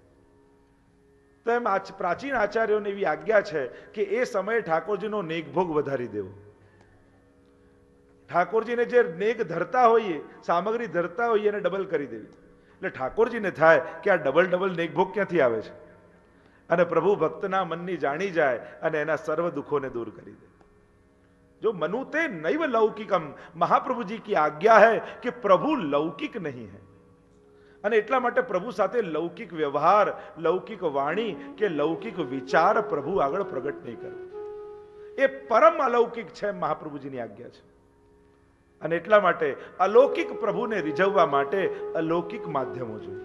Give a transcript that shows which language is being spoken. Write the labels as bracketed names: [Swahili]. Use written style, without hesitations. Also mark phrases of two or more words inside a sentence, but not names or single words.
[Gujarati] તો એમ પ્રાચીન આચાર્યોને એવી આજ્ઞા છે કે એ સમયે ઠાકોરજીનો નેગભોગ વધારી દેવો. ઠાકોરજીને જે નેગ ધરતા હોઈએ, સામગ્રી ધરતા હોઈએ, એને ડબલ કરી દેવી. એટલે ઠાકોરજીને થાય કે આ ડબલ નેગભોગ ક્યાંથી આવે છે, અને પ્રભુ ભક્તના મનની જાણી જાય અને એના સર્વ દુઃખોને દૂર કરી દે. [Sanskrit] जो मनुते नैव लौकिकम, [Hindi] महाप्रभु जी की आज्ञा है कि प्रभु लौकिक नहीं है. [Gujarati] અને એટલા માટે પ્રભુ સાથે લૌકિક વ્યવહાર, લૌકિક વાણી કે લૌકિક વિચાર પ્રભુ આગળ પ્રગટ નહીં કરે. એ પરમ અલૌકિક છે, મહાપ્રભુજીની આજ્ઞા છે. અને એટલા માટે અલૌકિક પ્રભુને રીઝવવા માટે અલૌકિક માધ્યમો જોઈએ.